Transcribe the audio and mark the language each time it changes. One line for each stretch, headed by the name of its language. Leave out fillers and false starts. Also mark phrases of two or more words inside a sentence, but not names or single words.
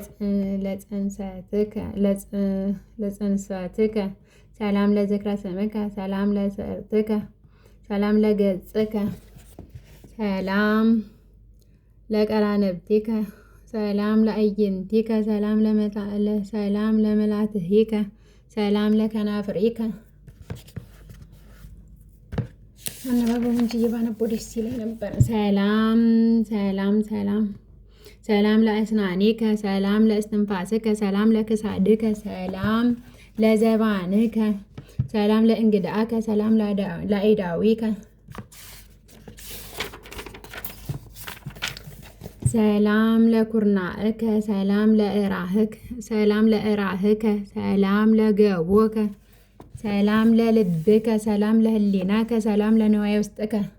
Geez: ለጽንሰትከ ሰላም ለዝክረ ስምከ ሰላም ለስዕርትከ ሰላም ለገጽከ ሰላም ለቀራንብቲከ ሰላም ለአዕይንቲከ ሰላም ለመላትሂከ ሰላም ለከናፍሪከ።
Amharic: አነባበቡ እንጂ ባነበው ደስ ይለኝ ነበር።
Geez: ሰላም ለአስናኒከ ሰላም ለእስትንፋስከ ሰላም ለክሳድከ ሰላም ለዘባንከ ሰላም ለእንግዳከ ሰላም ለአእዳዊከ ሰላም ለኩርናእከ ሰላም ለእራህከ ሰላም ለገቦከ ሰላም ለልብከ ሰላም ለህሊናከ ሰላም ለንዋየ ውስጥከ